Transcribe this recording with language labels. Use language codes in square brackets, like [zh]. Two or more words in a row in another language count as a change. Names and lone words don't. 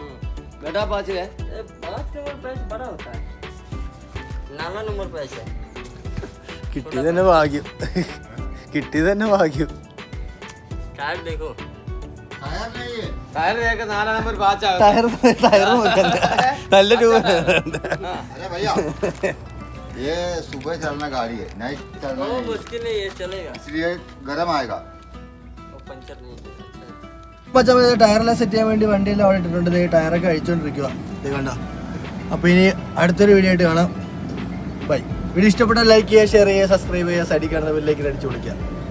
[ml] കിട്ടിയത് തന്നെ ഭാഗ്യം. നല്ല രൂപ. [hi] ये सुबह चलना गाड़ी है, नाइट चलना वो मुश्किल नहीं है, चलेगा इसलिए गर्म आएगा. वो पंचर नहीं [ml] ടയറെല്ലാം സെറ്റ് ചെയ്യാൻ വേണ്ടി വണ്ടിയെല്ലാം അവിടെ ഇട്ടിട്ടുണ്ട്. ടയറൊക്കെ അഴിച്ചോണ്ടിരിക്കുക. ഇത് കണ്ട. അപ്പോൾ ഇനി അടുത്തൊരു വീഡിയോ ആയിട്ട് കാണാം. ബൈ. വീഡിയോ ഇഷ്ടപ്പെട്ടാൽ ലൈക്ക് ചെയ്യുക, ഷെയർ ചെയ്യുക, സബ്സ്ക്രൈബ് ചെയ്യുക, സൈഡിൽ കാണുന്ന ബെല്ലേക്ക് അടിച്ചു വിളിക്കുക.